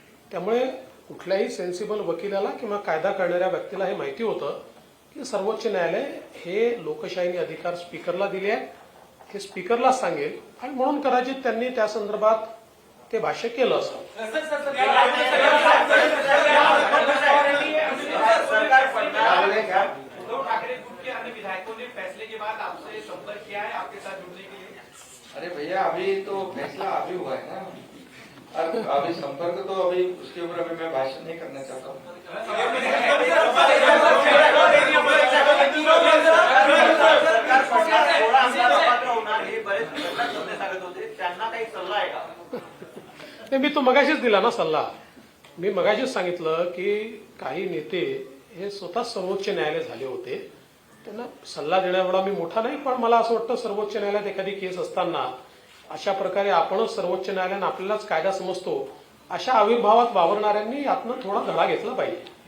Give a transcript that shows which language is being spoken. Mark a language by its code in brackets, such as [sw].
[mr] त्यामुळे कुठल्याही सेन्सिबल वकिलाला किंवा कायदा करणाऱ्या व्यक्तीला हे माहिती होतं की सर्वोच्च न्यायालय हे लोकशाहीने अधिकार स्पीकरला दिले आहे, हे स्पीकरला सांगेल, आणि म्हणून कदाचित त्यांनी त्या संदर्भात ते भाष्य केलं असं. [hi] उद्धव ठाकरे ग्रुप के अन्य विधायकों ने फैसले के बाद आपसे संपर्क किया है आपके साथ जुड़ने के लिए? अरे भैया अभी तो फैसला अभी हुआ है ना. और अभी संपर्क तो अभी उसके ऊपर अभी मैं भाषण नहीं करना चाहता हूँ. [mr] मी तो मगाशीच दिला ना सल्ला. मी मगाशीच सांगितलं की काही नेते हे स्वतः सर्वोच्च न्यायालय झाले होते, त्यांना सल्ला देण्याएवढा मी मोठा नाही, पण मला असं वाटतं सर्वोच्च न्यायालयात एखादी केस असताना अशा प्रकारे आपणच सर्वोच्च न्यायालयानं आपल्यालाच कायदा समजतो अशा आविर्भावात वावरणाऱ्यांनी यातनं थोडा धडा घेतला पाहिजे.